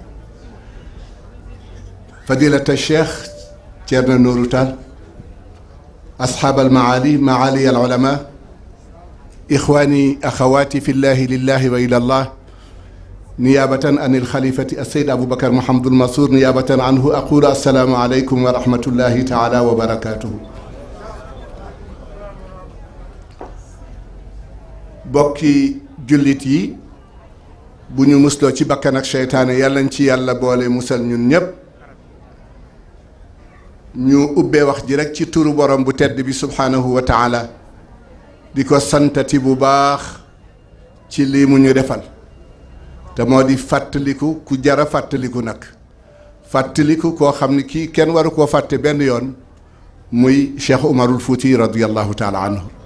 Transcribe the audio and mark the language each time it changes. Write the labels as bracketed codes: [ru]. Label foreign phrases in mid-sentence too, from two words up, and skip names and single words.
[ar] فضيلة الشيخ تيرنا نور تال، أصحاب المعالي، معالي العلماء، إخواني أخواتي في الله لله وإلى الله، نيابة عن الخليفة السيد أبو بكر محمد المنصور نيابة عنه أقول السلام عليكم ورحمة الله تعالى وبركاته. [wo] bokki jullit yi bu ñu musloo ci bakkan ak seytaane yàlla nañ ci yàlla boole musal ñun ñépp. ñu ubbee wax ji rekk ci turu borom bu tedd bi [ar] سبحانه وتعالى [wo] di ko santati bu baax ci lii mu ñu defal te moo di fàttaliku ku jara fàttaliku nag fàttaliku koo xam ni kii kenn waru koo fàtte benn yoon muy Cheikh Umarul Fuuti [ar] رضي الله تعالى عنه.